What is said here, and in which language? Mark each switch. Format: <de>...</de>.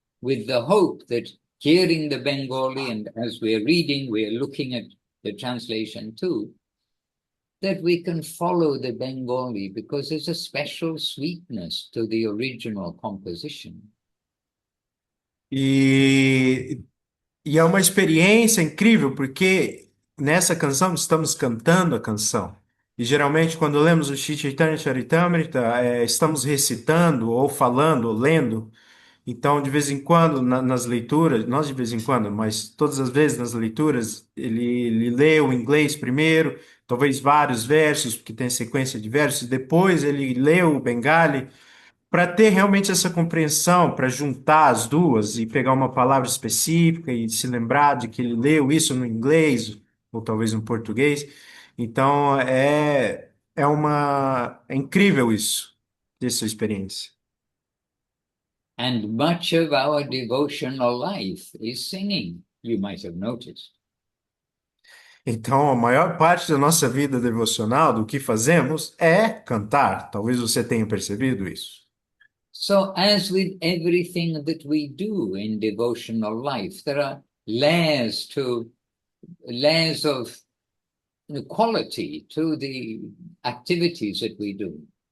<en>with the hope that hearing the Bengali and as we're reading, we're looking at the translation too, that we can follow the Bengali because there's a special sweetness to the original composition.</en> <pt>E, e é uma experiência incrível, porque nessa canção estamos cantando a canção. E geralmente, quando lemos o Shri Chaitanya Charitamrita, estamos recitando, ou falando, ou lendo. Então, de vez em quando, nas leituras, não de vez em quando, mas todas as vezes nas leituras, ele lê o inglês primeiro, talvez vários versos, porque tem sequência de versos, depois ele lê o Bengali, para ter realmente essa compreensão, para juntar as duas e pegar uma palavra específica e se lembrar de que ele leu isso no inglês, ou talvez no português. Então, é incrível isso, essa experiência.</pt> <en>And much of our devotional life is singing, you might have noticed.</en> <pt>Então, a maior parte da nossa vida devocional, do que fazemos, é cantar. Talvez você tenha percebido isso.</pt> <en>So, as with everything that we do in devotional life, there are layers of quality to the activities that we do.</en>